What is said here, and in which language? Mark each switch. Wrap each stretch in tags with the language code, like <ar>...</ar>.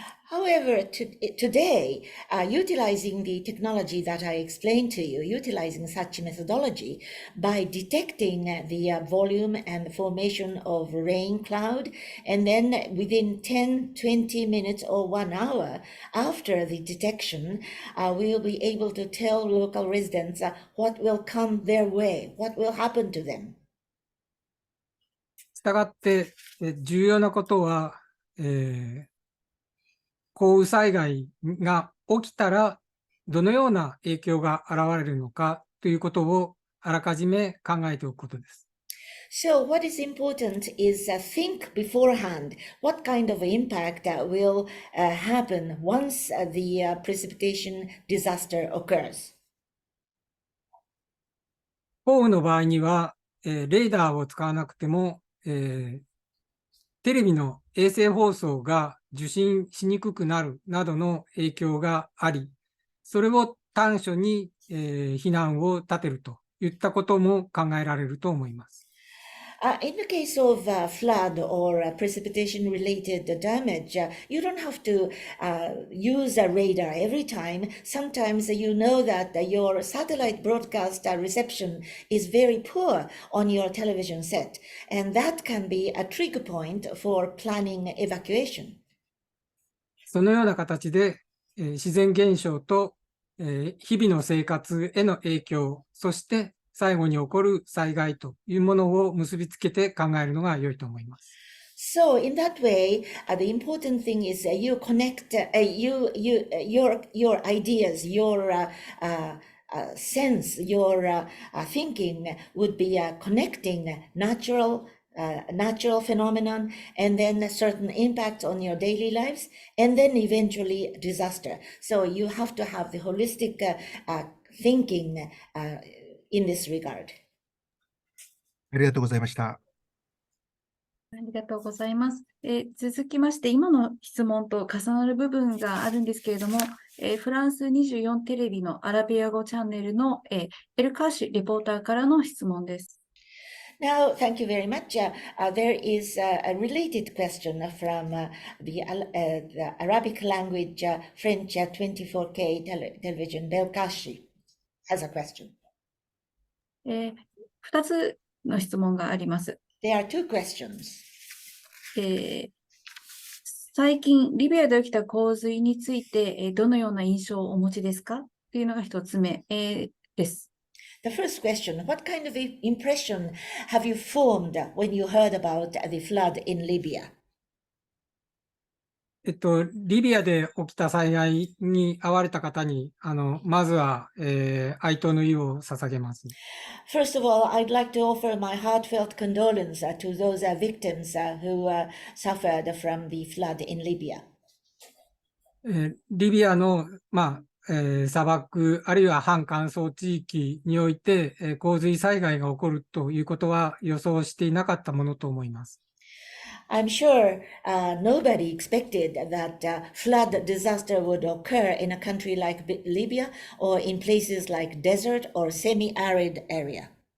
<en>However, today, utilizing the technology that I explained to you, utilizing such methodology by detecting the volume and the formation of rain cloud, and then within 10, 20 minutes or 1 hour after the detection, we will be able to tell local residents what will come their way, what will happen to them.</en> <ja>したがって、重要なことは、降雨災害が起きたらどのような影響が現れるのかということをあらかじめ考えておくことです。</ja> <en>So what is important is think beforehand what kind of impact will happen once the precipitation disaster occurs.</en> <ja>降雨の場合には、レーダーを使わなくても、テレビの衛星放送が受信しにくくなるなどの影響があり、それを短所に、避難を立てるといったことも考えられると思います。</ja> <en>In the case of flood or precipitation-related damage, you don't have to use a radar every time. Sometimes you know that your satellite broadcast reception is very poor on your television set, and that can be a trigger point for planning evacuation.</en> <ja>そのような形で、自然現象と、日々の生活への影響、そして最後に起こる災害というものを結びつけて考えるのが良いと思います。</ja> <en>So in that way, the important thing is you connect your ideas, your sense, your thinking would be connecting natural phenomenon and then a certain impact on your daily lives and then eventually disaster. So you have to have the holistic thinking in this regard.</en> <ja>ありがとうございました。ありがとうございます。続きまして、今の質問と重なる部分があるんですけれども、フランス24テレビのアラビア語チャンネルの、エルカーシレポーターからの質問です。</ja> <en>Now, thank you very much. There is a related question from the Arabic language French 24K television. Belkashi has a question.</en> <ja>2つの質問があります。</ja> <en>There are two questions.</en> <ja>最近、リビアで起きた洪水について、どのような印象をお持ちですかというのが1つ目、です。</ja> <en>The first question, what kind of impression have you formed when you heard about the flood in Libya?</en> <ja>リビアで起きた災害に遭われた方に、まずは、哀悼の意を捧げます。</ja> <en>First of all, I'd like to offer my heartfelt condolence to those victims who suffered from the flood in Libya.</en> <ja>リビアの、砂漠あるいは半乾燥地域において、洪水災害が起こるということは予想していなかったものと思います。</ja> <en>I'm sure nobody expected that flood disaster would occur in a country like Libya or in places like desert or semi-arid area.</en>